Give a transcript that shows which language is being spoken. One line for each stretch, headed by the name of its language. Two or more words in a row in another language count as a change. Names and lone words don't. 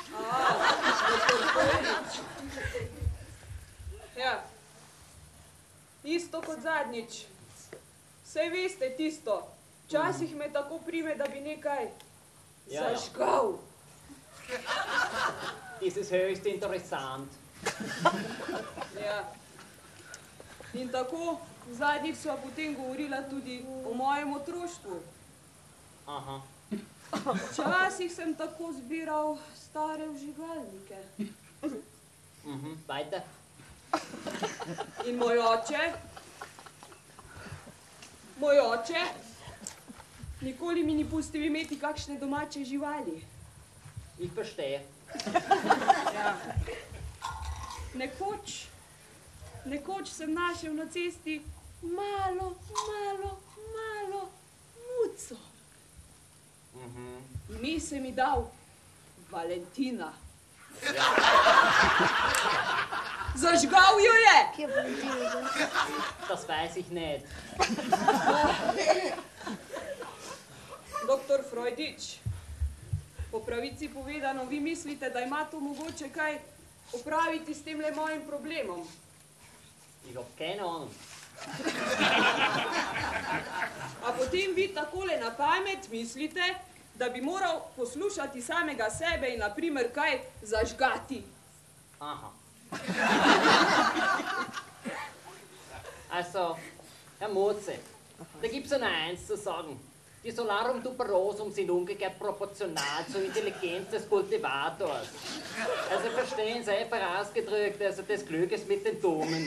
Slovenian: Ja, isto kot zadnjič. Saj veste tisto, včasih me tako prime, da bi nekaj zažgal.
German: Das ist höchst interessant.
Slovenian: Ja. In tako, zadnjič sva potem govorila tudi o mojem otroštvu. Aha. Včasih sem tako zbiral stare vžigalnike.
German: Weiter.
Slovenian: In moj oče, nikoli mi ni pustil imeti kakšne domače živali.
German: Ich verstehe.
Slovenian: Ja. Nekoč sem našel na cesti malo muco. Ime se mi dal Valentina. Zažgal jo je!
German: Das weiß ich nicht.
Slovenian: Doktor Freudič, po pravici povedano, vi mislite, da ima to mogoče kaj opraviti s temle mojim problemom?
German: Ich hab keine Ahnung.
Slovenian: A potem vi takole na pamet mislite, da bi moral poslušati samega sebe in naprimer kaj zažgati? Aha.
German: Also, Herr Mozi, da gibt's nur eins zu sagen. Die
Latin: Solarum Tuberosum
German: sind umgekehrt proportional zur Intelligenz des Kultivators. Also verstehen Sie, einfach ausgedrückt, also des Glückes mit den Domen.